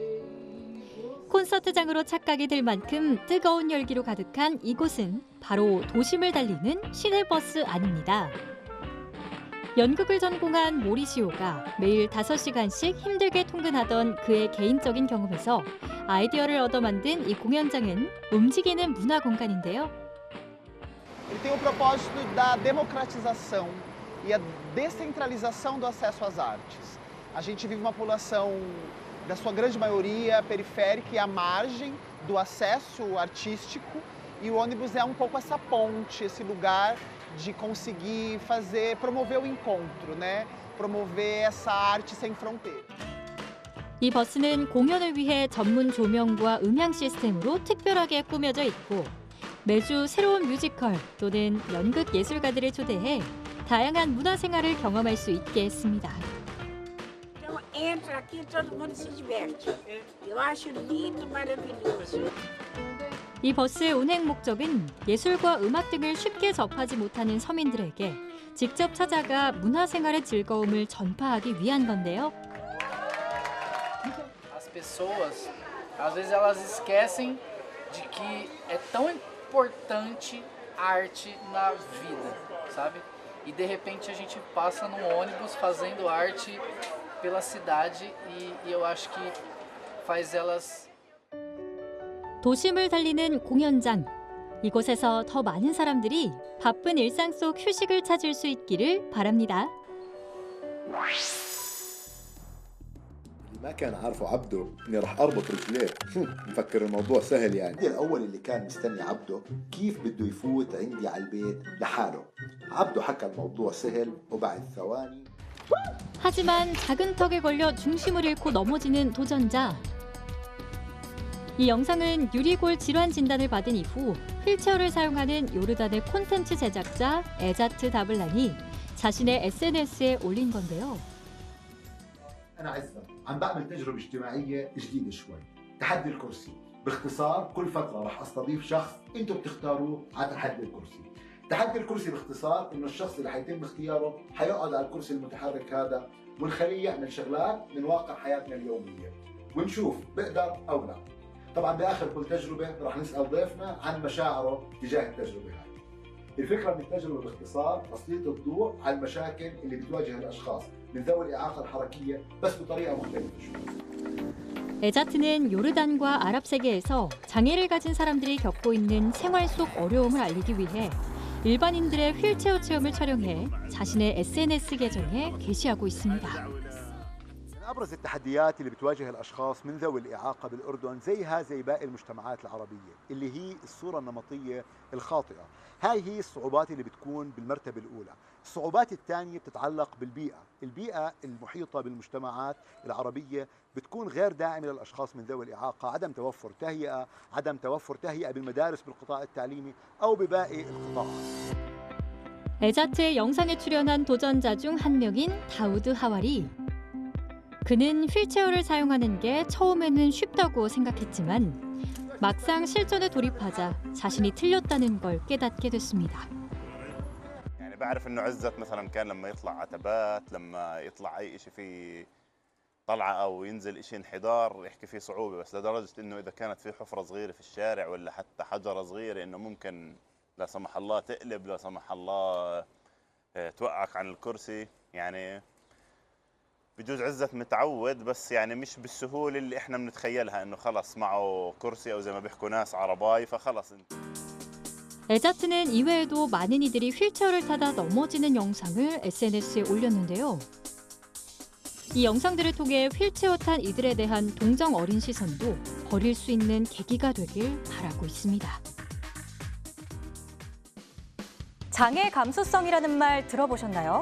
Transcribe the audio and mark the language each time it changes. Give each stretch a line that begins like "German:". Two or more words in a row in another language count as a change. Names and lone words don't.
Korean: 콘서트장으로 착각이 들 만큼 뜨거운 열기로 가득한 이곳은 바로 도심을 달리는 시내버스 안입니다. 연극을 전공한 모리시오가 매일 5시간씩 힘들게 통근하던 그의 개인적인 경험에서 아이디어를 얻어 만든 이 공연장은 움직이는 문화 공간인데요.
Portuguese: Ele tem o propósito da democratização e a descentralização do acesso às artes. A gente vive uma população, da sua grande maioria, periférica e à margem do acesso artístico, e o ônibus é um pouco essa ponte, esse lugar de conseguir promover o encontro, né? Promover essa arte sem fronteira.
Korean: 이 버스는 공연을 위해 전문 조명과 음향 시스템으로 특별하게 꾸며져 있고 매주 새로운 뮤지컬 또는 연극 예술가들을 초대해 다양한 문화 생활을 경험할 수 있게 했습니다.
Portuguese: Entra aqui, todo mundo se diverte. Eu acho lindo, maravilhoso.
Korean: 이 버스의 운행 목적은 예술과 음악 등을 쉽게 접하지 못하는 서민들에게 직접 찾아가 문화생활의 즐거움을 전파하기 위한 건데요.
Portuguese: As pessoas, às vezes elas esquecem de que é tão importante a arte na vida, sabe? E de repente a gente passa num ônibus fazendo arte pela cidade e eu acho que faz elas
Korean: 도심을 달리는 공연장. 이곳에서 더 많은 사람들이 바쁜 일상 속 휴식을 찾을 수 있기를 바랍니다.
Arabic: ما كان عارفه عبده اني راح اربط رجليه مفكر الموضوع سهل يعني. الاول اللي كان مستني عبده كيف بده يفوت عندي على البيت لحاله. عبده حكى الموضوع سهل وبعد ثواني.
Korean: 하지만 작은 턱에 걸려 중심을 잃고 넘어지는 도전자. 이 영상은 유리골 질환 진단을 받은 이후 휠체어를 사용하는 요르단의 콘텐츠 제작자 에자트 다블란이 자신의 SNS에 올린 건데요.
Arabic: أنا عزة عم بعمل تجربة اجتماعية جديدة شوي. تحدي الكرسي. باختصار كل فترة راح استضيف شخص انتم بتختاروه على تحدي الكرسي. تحدي الكرسي باختصار انه الشخص اللي حيتم اختياره حيقعد على الكرسي المتحرك هذا ونخليه يعمل شغلات من واقع حياتنا اليومية ونشوف بقدر او لا. طبعا باخر كل تجربة راح نسأل ضيفنا عن مشاعره تجاه التجربة هاي. الفكرة من التجربة باختصار تسليط الضوء على المشاكل اللي بتواجه الأشخاص من ذوي الإعاقة الحركية بس بطريقة مختلفة شوي.
Korean: 에자트는 요르단과 아랍 세계에서 장애를 가진 사람들이 겪고 있는 생활 속 어려움을 알리기 위해 일반인들의 휠체어 체험을 촬영해 자신의 SNS 계정에 게시하고 있습니다.
Arabic: أبرز التحديات اللي بتواجه الأشخاص من ذوي الإعاقة بالأردن زيها زي باقي المجتمعات العربية اللي هي الصورة النمطية الخاطئة. هاي هي الصعوبات اللي بتكون بالمرتبة الأولى. الصعوبات الثانية بتتعلق بالبيئة. البيئة المحيطة بالمجتمعات العربية بتكون غير داعمة للأشخاص من ذوي الإعاقة، عدم توفر تهيئة بالمدارس بالقطاع التعليمي أو بباقي القطاعات.
Korean: 에자트의 영상에 출연한 도전자 중 한 명인 다우드 하와리. 그는 휠체어를 사용하는 게 처음에는 쉽다고 생각했지만 막상 실전에 돌입하자 자신이 틀렸다는 걸 깨닫게 됐습니다.
Arabic: بعرف انه عزت مثلا كان لما يطلع عتبات، لما يطلع اي شيء فيه طلعه او ينزل شيء انحدار يحكي فيه صعوبه، بس لدرجه انه اذا كانت في حفره صغيره في الشارع ولا حتى حجره صغيره انه ممكن لا سمح الله تقلب، لا سمح الله توقعك عن الكرسي. يعني بجوز عزت متعود، بس يعني مش بالسهوله اللي احنا بنتخيلها انه خلص معه كرسي او زي ما بيحكوا ناس عرباي فخلص.
Korean: 에자트는 이외에도 많은 이들이 휠체어를 타다 넘어지는 영상을 SNS에 올렸는데요. 이 영상들을 통해 휠체어 탄 이들에 대한 동정 어린 시선도 버릴 수 있는 계기가 되길 바라고 있습니다. 장애 감수성이라는 말 들어보셨나요?